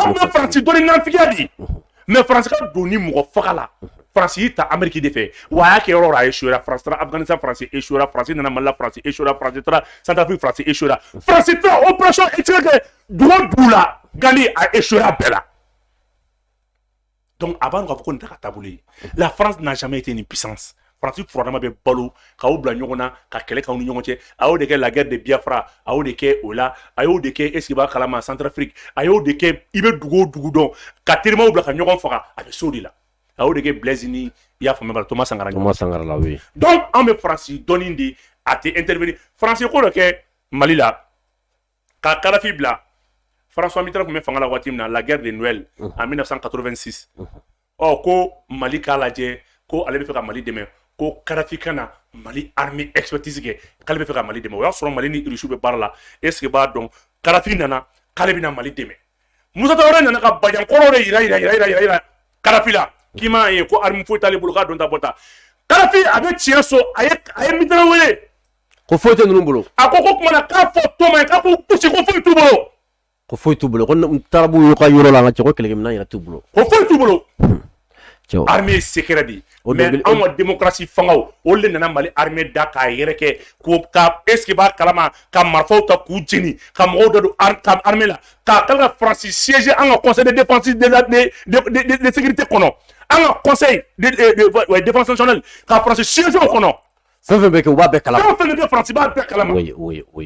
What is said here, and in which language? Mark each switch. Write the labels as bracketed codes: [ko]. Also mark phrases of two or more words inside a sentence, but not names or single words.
[bm] An bɛ Faransi dɔn ni nafiya de mais Faransi ka don ni mɔgɔ faga la Faransi y'i ta Amérique de fɛ wa a y'a kɛ yɔrɔ o yɔrɔ a échouera Faransi taara Afghanistan Faransi échouera Faransi nana Mali la Faransi échouera Faransi taara Centrafrique Faransi échouera Faransi taara [fr] opération extérieure [bm] kɛ dugu o dugu la Gani a échouera bɛɛ la donc a b'a dɔn k'a fɔ ko nin tɛ ka taabolo ye [fr] la France n'a jamais été une puissance. [bm] Faransi furadama bɛ balo k'aw bila ɲɔgɔn na ka kɛlɛ k'aw ni ɲɔgɔn cɛ a y'o de kɛ [fr] la guerre de Biafra [bm] a y'o de kɛ o la a y'o de kɛ [fr] est ce que [bm] b'a kalama Centrafrique a y'o de kɛ i bɛ dugu o dugu dɔn ka terimaw bila ka ɲɔgɔn faga a bɛ s'o de la a y'o de kɛ Blaise ni i y'a faamuya bala Thomas Sankara [fr] la oui [bm] donc an bɛ Faransi dɔnni de a tɛ intervenir Faransi ko dɔ kɛ Mali la ka Kadhafi bila François Mitterrand tun bɛ fanga la waati min na [fr] la guerre de Noël en 1986 [bm] ko Mali k'a lajɛ ko ale bɛ fɛ ka Mali dɛmɛ ko Kadhafi ka na Mali [fr] armée expertise [bm] kɛ k'ale bɛ fɛ ka Mali dɛmɛ o y'a sɔrɔ Mali ni Russie bɛ baara la [fr] est ce que [bm] b'a dɔn Kadhafi nana k'ale bɛna Mali dɛmɛ Musa Traoré nana ka bajankɔrɔw de yira Kadhafi la k'i m'a ye ko arme foyi t'ale bolo k'a dɔn ta bɔ ta Kadhafi a bɛ tiɲɛ so a ye Mitterrand wele ko foyi tɛ ninnu bolo a ko kumana k'a fɔ Toma ye k'a fɔ gosi ko foyi t'u bolo ko foyi t'u bolo ko tarabu y'u ka yɔrɔ la an ka cɛ ko kɛlɛkɛminɛn yɛrɛ t'u bolo ko foyi t'u bolo [fr] armée secret [bm] di mais an ka démocratie fangaw olu de nana Mali armée da k'a yɛrɛ kɛ ko ka [fr] est ce que [bm] b'a kalama ka marifaw ta k'u jeni ka mɔgɔw da don armée la k'a kala ka Faransi siéger an ka [fr] conseil de défense de sécurité [bm] kɔnɔ an ka [fr] conseil de défense nationale [bm] ka Faransi siéger o kɔnɔ fɛn fɛn bɛ kɛ u b'a bɛɛ kalama fɛn fɛn bɛ kɛ Faransi b'a bɛɛ kalama oui